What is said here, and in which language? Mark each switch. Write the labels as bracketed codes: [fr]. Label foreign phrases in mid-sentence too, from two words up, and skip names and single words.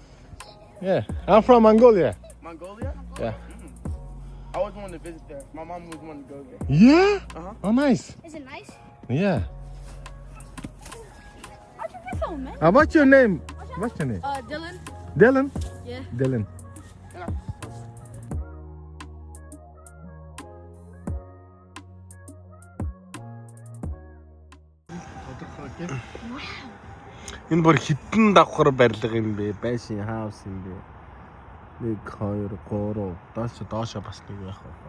[en] Yeah. I'm from Mongolia. Mongolia? Yeah. I always wanted to visit there. My mom always wanted to go there. Yeah? Uh-huh. Oh, nice. Is it nice? Yeah. What's your phone, man? What's your name? What's your name? Dylan. Dylan? Yeah. Dylan. [mn] Энэ бүр хитэн давхар барилга юм бэ? Байшин хаус юм бэ? 1 2 3 доошо бас нэг байх байна.